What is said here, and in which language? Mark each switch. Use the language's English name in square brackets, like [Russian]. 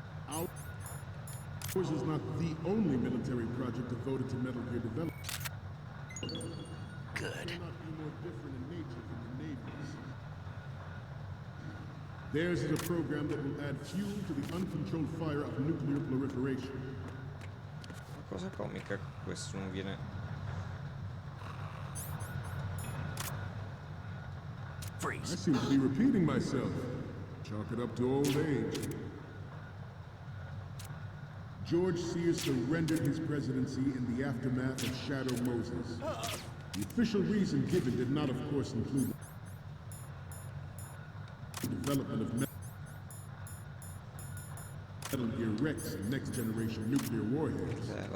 [English] Ours is not the only military project devoted to Metal Gear development. Good. It cannot be more different in nature from the Navy's. Theirs is a program that will add fuel to the uncontrolled fire of nuclear proliferation. [Italian] La cosa comica è che questo non viene... [English] I seem to be repeating myself. Chalk it up to old age. George Sears surrendered his presidency in the aftermath of Shadow Moses. The official reason given did not, of course, include the development of Metal Gear Rex and next-generation nuclear warheads.